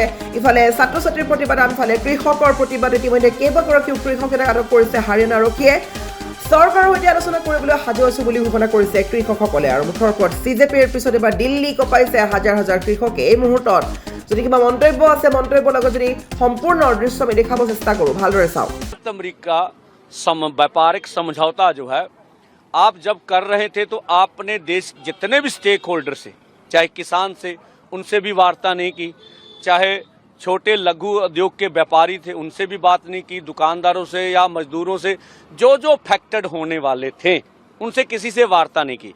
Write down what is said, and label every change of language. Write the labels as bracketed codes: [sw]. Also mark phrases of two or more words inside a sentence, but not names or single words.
[as] ইফালে ছাত্ৰ ছাত্ৰীৰ প্ৰতিবাদ, আনফালে কৃষকৰ প্ৰতিবাদ। ইতিমধ্যে কেইবাগৰাকীও কৃষক নেতাক আটক কৰিছে হাৰিয়ানা আৰক্ষীয়ে। চৰকাৰৰ সৈতে আলোচনা কৰিবলৈ সাজু আছো বুলি ঘোষণা কৰিছে কৃষকসকলে। আৰু মুঠৰ ওপৰত চিজেপিৰ পিছত এবাৰ দিল্লী কঁপাইছে হাজাৰ হাজাৰ কৃষকে। এই মুহূৰ্তত যদি কিবা মন্তব্য আছে, মন্তব্যৰ লগত যদি সম্পূৰ্ণ দৃশ্য আমি দেখাব চেষ্টা কৰোঁ, ভালদৰে চাওক। [hi] अमेरिका व्यापारिक समझौता जो है आप जब कर रहे थे तो आपने देश जितने भी स्टेक होल्डर से, चाहे किसान से, उनसे भी वार्ता नहीं की, चाहे छोटे लघु उद्योग के व्यापारी थे उनसे भी बात नहीं की, दुकानदारों से या मजदूरों से जो अफेक्टेड होने वाले थे उनसे किसी से वार्ता नहीं की।